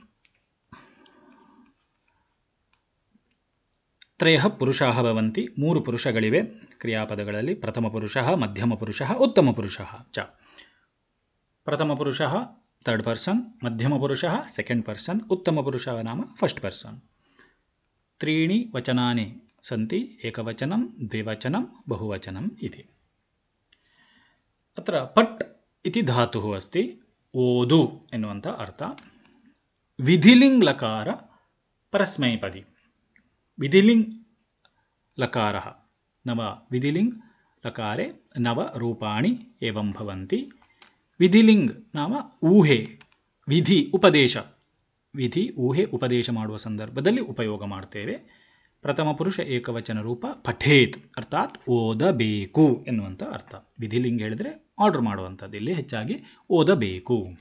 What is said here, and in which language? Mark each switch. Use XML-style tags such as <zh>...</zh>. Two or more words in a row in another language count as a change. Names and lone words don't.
<sa>ತ್ರಯಃ ಪುರುಷಾಃ ಭವಂತಿ,</sa> <kn>3 ಪುರುಷಗಳಿವೆ ಕ್ರಿಯಾಪದಗಳಲ್ಲಿ.</kn> <sa>ಪ್ರಥಮ ಪುರುಷಃ, ಮಧ್ಯಮ ಪುರುಷಃ, ಉತ್ತಮ ಪುರುಷಃ ಚ. ಪ್ರಥಮ ಪುರುಷಃ</sa> <en>third person,</en> <sa>ಮಧ್ಯಮ ಪುರುಷಃ</sa> <en>second person,</en> <sa>ಉತ್ತಮ ಪುರುಷಃ ನಾಮ</sa> <en>first person.</en> <sa>3 ವಚನಾನಿ ಸಂತಿ, ಏಕವಚನಂ ದ್ವಿವಚನಂ ಬಹುವಚನಂ ಇತಿ. ಅತ್ರ ಪಟ್ ಇತಿ ಧಾತುಃ ಅಸ್ತಿ,</sa> <kn>ಓದು ಎನ್ನುವಂಥ ಅರ್ಥ.</kn> <sa>ವಿಧಿಲಿಂಗ್ ಲಕಾರ ಪರಸ್ಮೈಪದಿ, ವಿಧಿಲಿಂಗ್ ಲಕಾರ ನವ ವಿಧಿಲಿಂಗ್ ಲಕಾರೆ ನವ ರೂಪಾಣಿ ಏವಂ ಭವಂತಿ.</sa> <kn>ವಿಧಿಲಿಂಗ್ ನಾಮ ಊಹೆ, ವಿಧಿ ಉಪದೇಶ, ವಿಧಿ ಊಹೆ ಉಪದೇಶ ಮಾಡುವ ಸಂದರ್ಭದಲ್ಲಿ ಉಪಯೋಗ ಮಾಡ್ತೇವೆ. ಪ್ರಥಮ ಪುರುಷ ಏಕವಚನ ರೂಪ ಪಠೇತ್, ಅರ್ಥಾತ್ ಓದಬೇಕು ಎನ್ನುವಂಥ ಅರ್ಥ. ವಿಧಿಲಿಂಗ್ ಹೇಳಿದರೆ ಆರ್ಡರ್ ಮಾಡುವಂಥದ್ದು, ಇಲ್ಲಿ ಹೆಚ್ಚಾಗಿ ಓದಬೇಕು.</kn>